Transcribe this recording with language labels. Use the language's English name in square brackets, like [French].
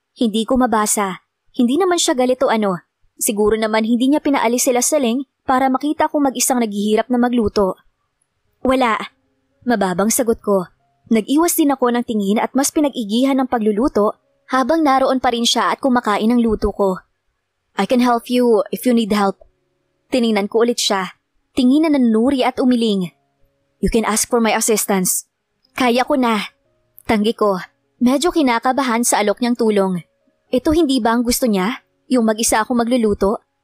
[Filipino] Hindi ko mabasa. Hindi naman siya galit o ano. Siguro naman hindi niya pinaalis sila Saling para makita kung mag-isang naghihirap na magluto. Wala. Mababang sagot ko. Nag-iwas din ako ng tingin at mas pinag-igihan ng pagluluto habang naroon pa rin siya at kumakain ng luto ko. [English] I can help you if you need help. [Filipino] Tiningnan ko ulit siya. Tingin na nanuri at umiling. [English] You can ask for my assistance. [Filipino] Kaya ko na. Tanggi ko. Medyo kinakabahan sa alok niyang tulong. Ito hindi ba ang gusto niya? Yung mag-isa ako magluluto?